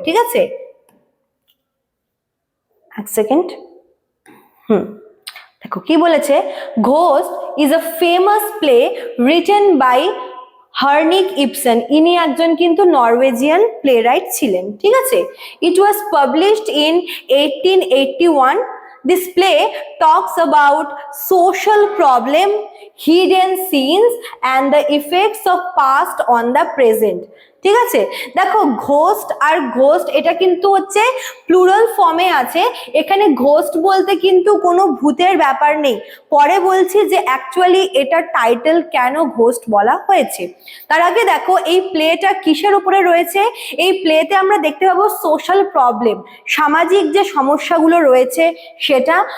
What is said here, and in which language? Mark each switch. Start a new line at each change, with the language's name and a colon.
Bangla: ঠিক আছে, এক সেকেন্ড। দেখো কি বলেছে,
English: Ghost is a famous play written by হার্নিক Epson.
Bangla: ইনি একজন কিন্তু নরওয়েজিয়ান প্লে রাইট ছিলেন। ঠিক আছে,
English: It was published in 1881. This play talks about social problem, hidden scenes and the effects of past on the present.
Bangla: ঠিক আছে, দেখো ঘোস্ট আর ghost এটা কিন্তু হচ্ছে প্লুরাল ফর্মে আছে। এখানে ঘোস্ট বলতে কিন্তু কোনো ভূতের ব্যাপার নেই। পরে বলছি যে অ্যাকচুয়ালি এটার টাইটেল কেন ঘোস্ট বলা হয়েছে। তার আগে দেখো এই প্লেটা কিসের উপরে রয়েছে। এই প্লেতে আমরা দেখতে পাবো সোশ্যাল প্রবলেম, সামাজিক যে সমস্যাগুলো রয়েছে সেটা।